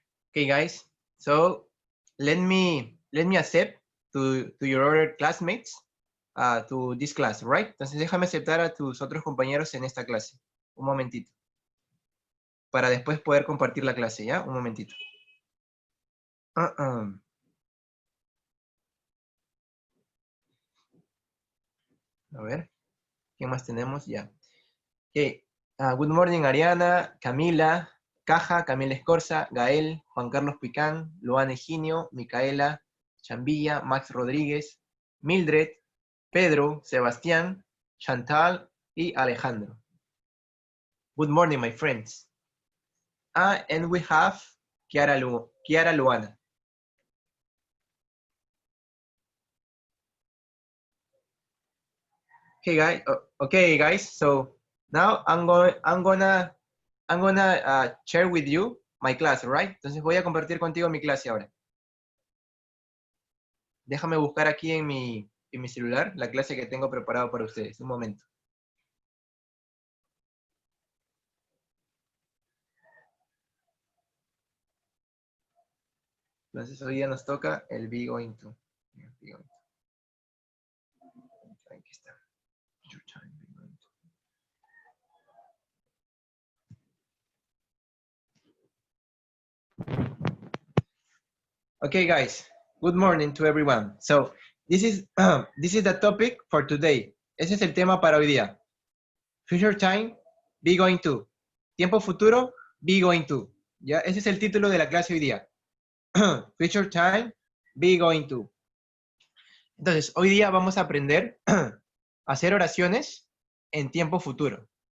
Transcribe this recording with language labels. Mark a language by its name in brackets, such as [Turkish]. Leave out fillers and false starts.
[English] Okay, guys. So let me accept to your other classmates to this class, right? [Spanish] Entonces déjame aceptar a tus otros compañeros en esta clase. Un momentito. Para después poder compartir la clase, ¿ya? Un momentito. A ver, ¿quién más tenemos? Ya. Okay. [English] Good morning, Ariana, Camila, Caja, Camila Escorza, Gael, Juan Carlos Picán, Luana Eginio, Micaela, Chambilla, Max Rodríguez, Mildred, Pedro, Sebastián, Chantal y Alejandro. Good morning, my friends. And we have Kiara Luana. Okay, guys. So now I'm gonna share with you my class, right? [Spanish] Entonces voy a compartir contigo mi clase ahora. Déjame buscar aquí en mi celular la clase que tengo preparado para ustedes. Un momento. Entonces hoy día nos toca el Be Going To. Aquí está. [English] Okay, guys. Good morning to everyone. So this is the topic for today. [Spanish] Ese es el tema para hoy día. [English] Future time, be going to. [Spanish] Tiempo futuro, be going to. ¿Ya? Ese es el título de la clase hoy día. [English] Future time, be going to. [Spanish] Entonces, hoy día vamos a aprender a hacer oraciones en tiempo futuro.